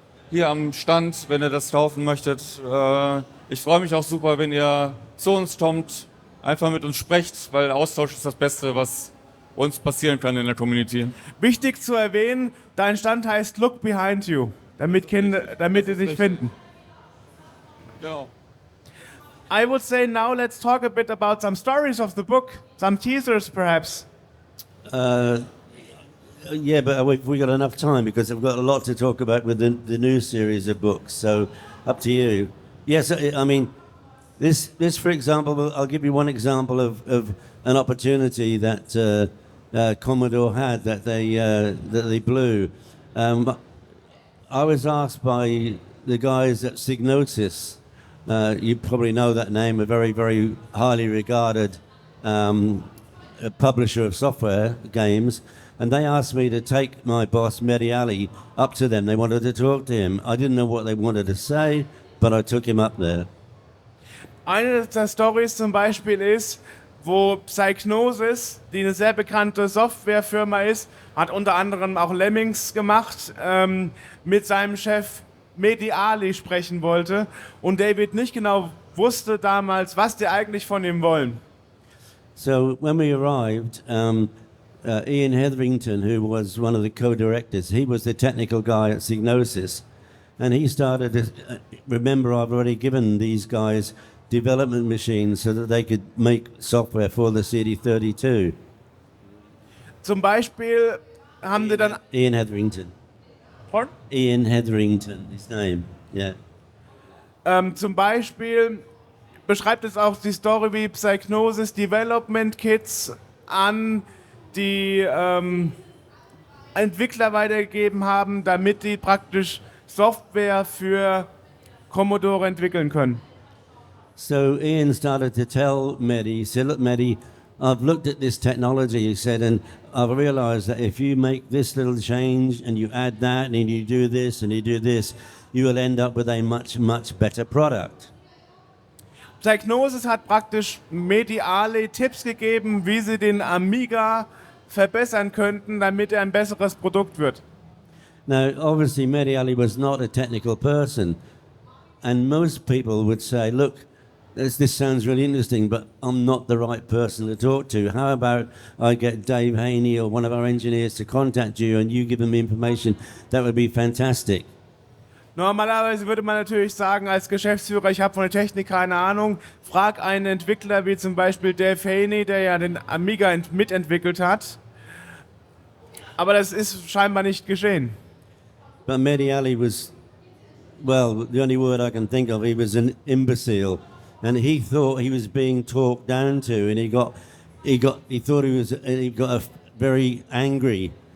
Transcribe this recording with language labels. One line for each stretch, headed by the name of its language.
German: hier am Stand, wenn ihr das kaufen möchtet. Ich freue mich auch super, wenn ihr zu uns kommt, einfach mit uns sprecht, weil Austausch ist das Beste, was uns passieren kann in der Community. Wichtig zu erwähnen, dein Stand heißt Look Behind You, damit sie dich finden. Genau.
English: I would say now let's talk a bit about some stories of the book, some teasers perhaps. Yeah, but we got enough time because I've got a lot to talk about with the new series of books. So, up to you. Yes, I mean, this for example, I'll give you one example of an opportunity that Commodore had that they blew. I was asked by the guys at Psygnosis. You probably know that name, a very, very highly regarded a publisher of software games, and they asked me to take my boss, Mehdi Ali, up to them. They wanted to talk to him. I didn't know what they wanted to say, but I took him up there.
German: Eine der Stories zum Beispiel ist, wo Psygnosis, die eine sehr bekannte Softwarefirma ist, hat unter anderem auch Lemmings gemacht, mit seinem Chef Mehdi Ali sprechen wollte und David nicht genau wusste damals, was die eigentlich von ihm wollen.
English: So when we arrived, Ian Hetherington, who was one of the co-directors, he was the technical guy at Psygnosis, and he started to, remember I've already given these guys development machines so that they could make software for the CD32.
German: Zum Beispiel haben die dann...
English: Ian Hetherington. Pardon? Ian Hetherington, his name, yeah.
German: Zum Beispiel beschreibt es auch die Story, wie Psygnosis Development Kits an die Entwickler weitergegeben haben, damit die praktisch Software für Commodore entwickeln können.
English: So Ian started to tell Mehdi, he said, look Mehdi, I've looked at this technology, he said, and I've realized that if you make this little change and you add that and you do this and you do this, you will end up with a much, much better product.
German: Psygnosis hat praktisch Mehdi Ali Tipps gegeben, wie sie den Amiga verbessern könnten, damit er ein besseres Produkt wird.
English: Now, obviously, Mehdi Ali was not a technical person, and most people would say, look, this sounds really interesting, but I'm not the right person to talk to. How about I get Dave Haney or one of our engineers to contact you and you give them information? That would be fantastic.
German: Normalerweise würde man natürlich sagen, als Geschäftsführer, ich habe von der Technik keine Ahnung, frag einen Entwickler wie zum Beispiel Dave Haney, der ja den Amiga mitentwickelt hat. Aber das ist scheinbar nicht geschehen.
English: But Mehdi Ali was, well, the only word I can think of, he was an imbecile. And he thought he was being talked down to, and he got very angry.